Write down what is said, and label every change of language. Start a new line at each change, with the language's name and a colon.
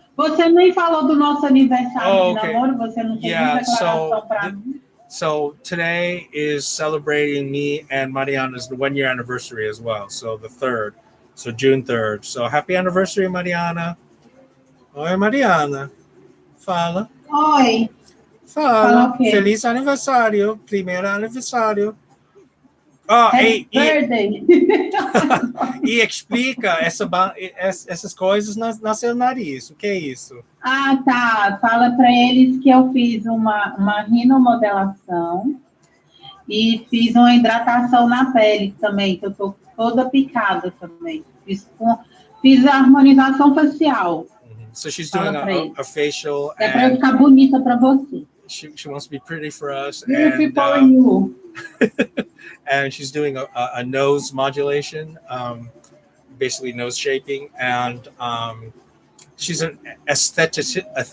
Portuguese: Você nem falou do nosso aniversário de
English: okay.
Portuguese: namoro, você não tem
English: Yeah,
Portuguese: declaração pra mim.
English: So today is celebrating me and Mariana's 1 year anniversary as well. So the 3rd. So June 3rd. So happy anniversary, Mariana.
Portuguese: Oi, Mariana. Fala. Oi. Fala. O quê? Feliz aniversário. Primeiro aniversário.
English: Happy birthday.
Portuguese: E explica essas coisas no seu nariz. O que é isso? Ah, tá. Fala para eles que eu fiz uma rinomodelação e fiz uma hidratação na pele também, que eu tô toda picada também. Fiz a harmonização facial.
English: So she's doing a facial.
Portuguese: É para eu ficar bonita para você.
English: She wants to be pretty for us. Beautiful for you. And she's doing a nose modulation, basically nose shaping, and she's an aesthetic.